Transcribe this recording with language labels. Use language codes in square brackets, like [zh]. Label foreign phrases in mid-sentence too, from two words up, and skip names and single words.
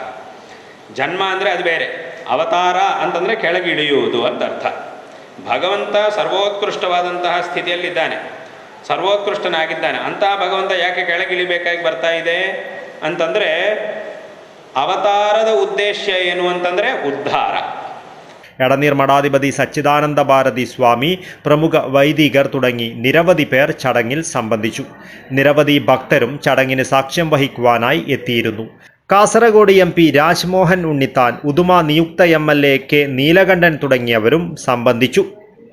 [kn] ಜನ್ಮ ಅಂದರೆ ಅದು ಬೇರೆ, ಅವತಾರ ಅಂತಂದರೆ ಕೆಳಗೆ ಇಳಿಯುವುದು ಅಂತ ಅರ್ಥ. ಭಗವಂತ ಸರ್ವೋತ್ಕೃಷ್ಟವಾದಂತಹ ಸ್ಥಿತಿಯಲ್ಲಿದ್ದಾನೆ, ಸರ್ವೋತ್ಕೃಷ್ಟನಾಗಿದ್ದಾನೆ. ಅಂತಹ ಭಗವಂತ ಯಾಕೆ ಕೆಳಗೆ ಇಳಿಬೇಕಾಗಿ ಬರ್ತಾ ಇದೆ ಅಂತಂದರೆ, ಅವತಾರದ ಉದ್ದೇಶ ಏನು ಅಂತಂದರೆ ಉದ್ಧಾರ. [ml] എടനീർ മഠാധിപതി സച്ചിദാനന്ദ ഭാരതി സ്വാമി, പ്രമുഖ വൈദികർ തുടങ്ങി നിരവധി പേർ ചടങ്ങിൽ സംബന്ധിച്ചു. നിരവധി ഭക്തരും ചടങ്ങിന് സാക്ഷ്യം വഹിക്കുവാനായി എത്തിയിരുന്നു. കാസർഗോഡ് MP രാജ്മോഹൻ ഉണ്ണിത്താൻ, ഉദുമ നിയുക്ത MLA കെ നീലകണ്ഠൻ തുടങ്ങിയവരും സംബന്ധിച്ചു.